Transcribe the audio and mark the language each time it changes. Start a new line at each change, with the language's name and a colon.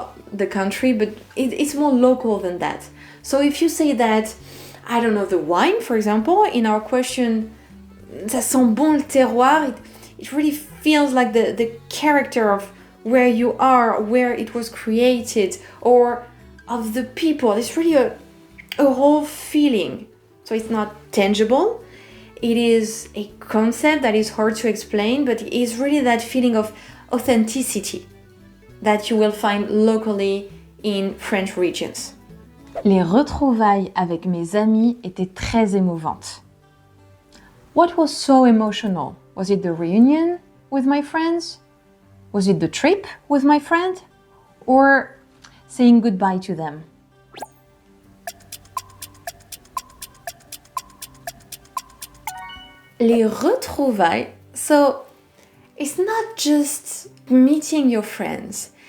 English: The country, but it's more local than that. So if you say that, I don't know, the wine, for example, in our question,
French: ça sent bon le terroir,
English: it really feels like the character of where you are, where it was created, or of the people. It's really a whole feeling. So it's not tangible. It is a concept that is hard to explain, but it is really that feeling of authenticity that you will find locally in French regions.
French: Les retrouvailles avec mes amis étaient très émouvantes.
English: What was so emotional? Was it the reunion with my friends? Was it the trip with my friend? Or saying goodbye to them? Les retrouvailles, so it's not just meeting your friends.